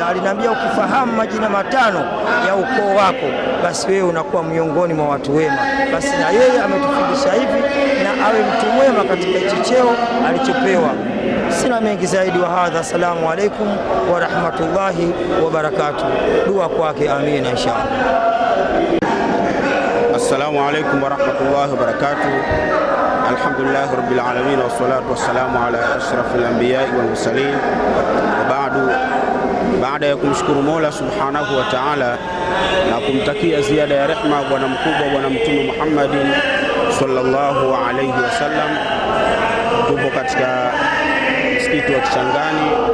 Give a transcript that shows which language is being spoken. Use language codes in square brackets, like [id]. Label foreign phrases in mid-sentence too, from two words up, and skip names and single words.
[sw] Aliniambia ukifahamu majina 5 ya ukoo wako, basi wewe unakuwa miongoni mwa watu wema. Basi na yeye ametufundisha hivi, na awe mtu mwema katika hicho cheo alichopewa. Sina mengi zaidi [ar] وهذا. السلام عليكم ورحمة الله وبركاته. [sw] Dua kwake, amina inshallah. [ar] السلام عليكم ورحمة الله وبركاته. الحمد لله رب العالمين، والصلاة والسلام على أشرف الأنبياء والمرسلين. [sw] Baada ya kumshukuru Mola [ar] سبحانه وتعالى [sw] na kumtakia ziada ya rehma bwana mkubwa, bwana Mtume Muhammadin [ar] صلى الله عليه وسلم, [sw] tupo katika msikiti wa Kichangani.